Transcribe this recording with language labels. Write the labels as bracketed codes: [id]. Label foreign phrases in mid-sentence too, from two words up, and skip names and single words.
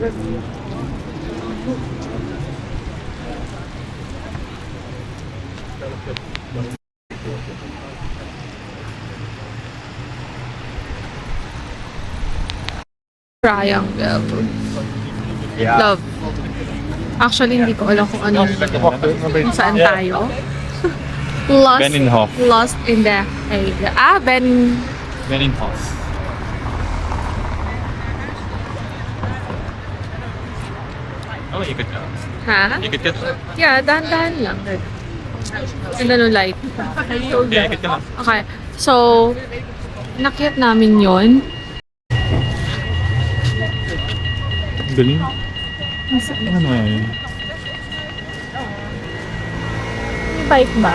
[en] Triangle. [nl] Ja. [en] Love. [tl] Actually, hindi ko alam kung ano. Kung saan tayo. [en] Lost, Benninhof. lost in the Ben. [nl] Benninhof. Oh, je kunt wel. Ha? Je kunt het. [en] Yeah, [tl] dahan-dahan lang. Ganda nung light. [nl] Ja, je kunt het. [tl] Okay. So, nakit namin yon. Galing. Ano yun? May bike ba?